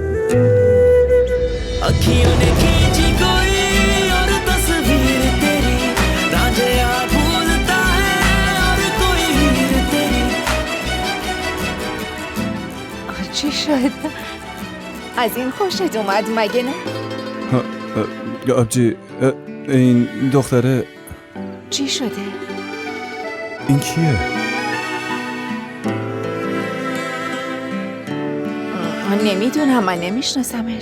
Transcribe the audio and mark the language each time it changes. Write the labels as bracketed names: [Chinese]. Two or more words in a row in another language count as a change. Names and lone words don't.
[Hindi] अखियों ने खींची कोई और तस्वीर तेरी रांझिया भूलता है और कोई हीर तेरी [Persian] چی شد؟ از این خوشت اومد مگه نه؟ آبجی این دختره چی شده؟ این کیه؟ نمیدونم، من نمیشناسمش.